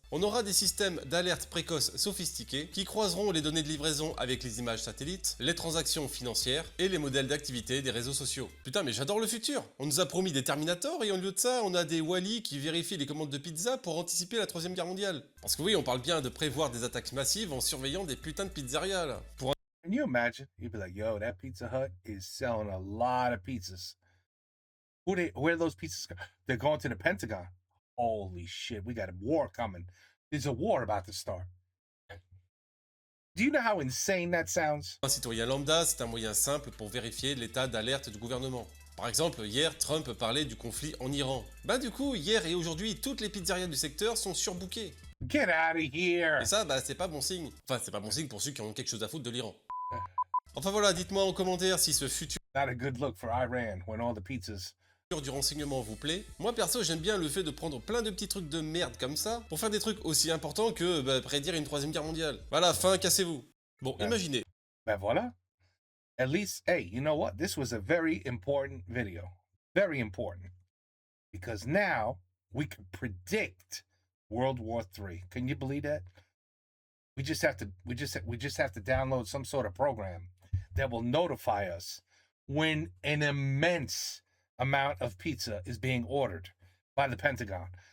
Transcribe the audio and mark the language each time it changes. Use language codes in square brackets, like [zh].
[fr] On aura des systèmes d'alerte précoce sophistiqués qui croiseront les données de livraison avec les images satellites, les transactions financières et les modèles d'activité des réseaux sociaux. Putain, mais j'adore le futur! On nous a promis des Terminators et au lieu de ça, on a des Wall-E qui vérifient les commandes de pizza pour anticiper la 3ème guerre mondiale. Parce que oui, on parle bien de prévoir des attaques massives en surveillant des putains de pizzerias là. Pour [en] Can you imagine? You'd be like, yo, that Pizza Hut is selling a lot of pizzas. Where those pizzas go? They're going to the Pentagon. Holy shit, we got a war coming. There's a war about to start. Do you know how insane that sounds? [fr] un citoyen lambda, c'est un moyen simple pour vérifier l'état d'alerte du gouvernement. Par exemple, hier, Trump parlait du conflit en Iran. Bah du coup, hier et aujourd'hui, toutes les pizzerias du secteur sont surbookées. [en] Get out of here! [fr] Et ça, bah c'est pas bon signe. Enfin, c'est pas bon signe pour ceux qui ont quelque chose à foutre de l'Iran. Enfin voilà, dites-moi en commentaire si ce futur [en] Not a good look for Iran when all the pizzas. [fr] du renseignement vous plaît. Moi perso, j'aime bien le fait de prendre plein de petits trucs de merde comme ça pour faire des trucs aussi importants que prédire une 3ème guerre mondiale. Voilà, fin, cassez-vous. Bon, imaginez. Ben voilà. [en] At least, hey, you know what? This was a very important video. Very important. Because now we can predict World War III. Can you believe that? We just have to download some sort of program that will notify us when an immense amount of pizza is being ordered by the Pentagon.